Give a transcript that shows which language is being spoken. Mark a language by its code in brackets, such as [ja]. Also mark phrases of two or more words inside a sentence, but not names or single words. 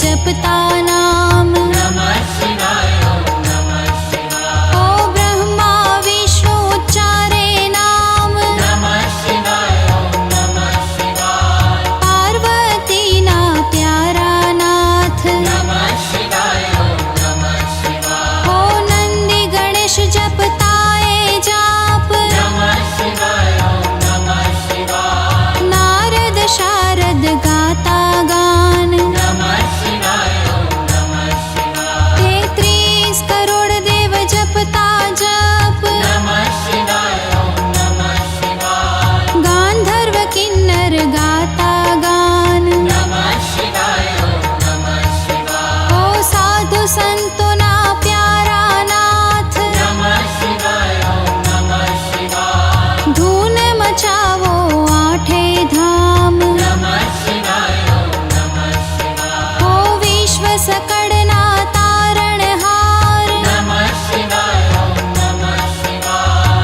[gu] જપતા નામ। [sa] नमः शिवाय ओम नमः शिवाय। [gu] ઓ બ્રહ્મા વિષ્ણુ ઉચ્ચારે નામ। [sa] नमः शिवाय ओम नमः शिवाय। [gu] પાર્વતી ના પ્યારા નાથ। [sa] नमः शिवाय ओम नमः शिवाय। [gu] ઓ નંદી ગણેશ જપતાએ જાપ। [sa] नमः शिवाय ओम नमः शिवाय। [gu] નારદ શારદ ગાતા ગાન। [sa] नमः शिवाय ओम नमः शिवाय। [gu] 33 કરોડ દેવ જપતા જપ। [sa] नमः शिवाय ओम नमः शिवाय। [gu] ગાંધર્વ કિન્નર ગાતા ગાન। [sa] नमः शिवाय ओम नमः शिवाय। [gu] ઓ સાધુ સંતો ના પ્યારા નાથ। [sa] नमः शिवाय ओम नमः शिवाय। [gu] ધૂન મચાવો આઠે ધામ। [sa] नमः शिवाय ओम नमः शिवाय। [gu] ઓ વિશ્વ સકડના તારણહાર। [sa] नमः शिवाय ओम नमः शिवाय।